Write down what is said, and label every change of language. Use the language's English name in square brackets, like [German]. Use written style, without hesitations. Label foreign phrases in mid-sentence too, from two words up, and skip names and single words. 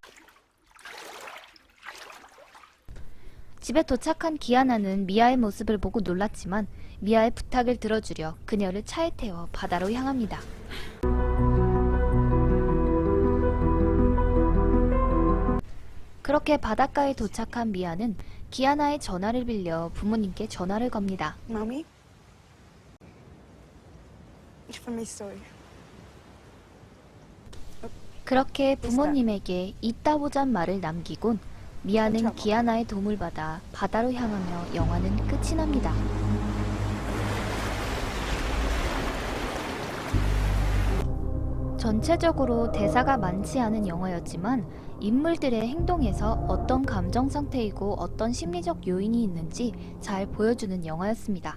[Korean] 집에 도착한 기아나는 미아의 모습을 보고 놀랐지만 미아의 부탁을 들어주려 그녀를 차에 태워 바다로 향합니다. 그렇게 바닷가에 도착한 미아는 기아나의 전화를 빌려 부모님께 전화를 겁니다. [German] Mami? Ich vermisse euch. [Korean] 그렇게 부모님에게 이따 보잔 말을 남기곤 미아는 기아나의 도움을 받아 바다로 향하며 영화는 끝이 납니다. 전체적으로 대사가 많지 않은 영화였지만 인물들의 행동에서 어떤 감정 상태이고 어떤 심리적 요인이 있는지 잘 보여주는 영화였습니다.